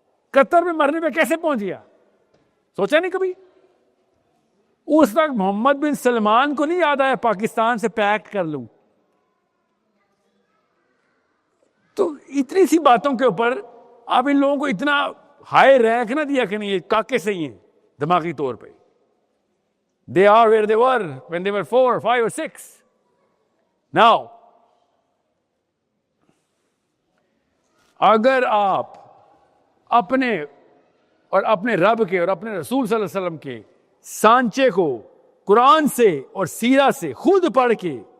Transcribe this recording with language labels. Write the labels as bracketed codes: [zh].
[ur] قطر میں مرنے پہ کیسے پہنچ گیا؟ سوچا نہیں کبھی؟ اس وقت محمد بن سلمان کو نہیں یاد آیا پاکستان سے پیکٹ کر لوں؟ تو اتنی سی باتوں کے اوپر آپ ان لوگوں کو اتنا ہائی رینک نہ دیا کہ نہیں یہ کاکے سے ہی ہیں دماغی طور پہ. [en] They are where they were when they were 4, 5 or 6. [ur] Now, اگر آپ اپنے اور اپنے رب کے اور اپنے رسول صلی اللہ علیہ وسلم کے سانچے کو قرآن سے اور سیرہ سے خود پڑھ کے